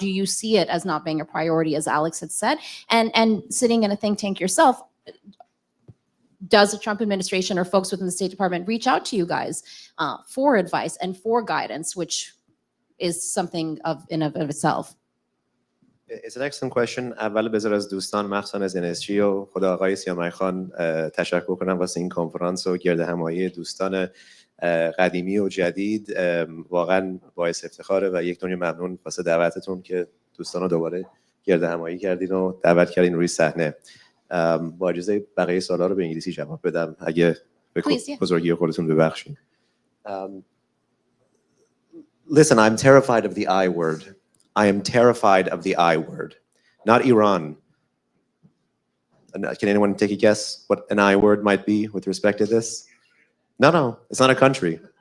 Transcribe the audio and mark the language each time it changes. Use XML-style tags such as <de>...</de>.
<en>Do you see it as not being a priority, as Alex had said? And sitting in a think tank yourself, does the Trump administration or folks within the State Department reach out to you guys for advice and for guidance, which is something in of itself? It's an excellent question.</en> <fa>اول بذار از دوستان مخصوصا از NSG و خود آقای سیامک خان تشکر کنم واسه این کنفرانس و گرد همایی دوستان قدیمی و جدید. واقعا باعث افتخاره و یک دنیا ممنون واسه دعوتتون که دوستان رو دوباره گرد همایی کردین و دعوت کردین روی صحنه. با اجازه بقیه سوالا رو به انگلیسی جواب بدم اگه به بزرگی خودتون ببخشید.</fa> <en>Listen, I'm terrified of the I word. I am terrified of the I word, not Iran. Can anyone take a guess what an I word might be with respect to this? No, it's not a country.</en>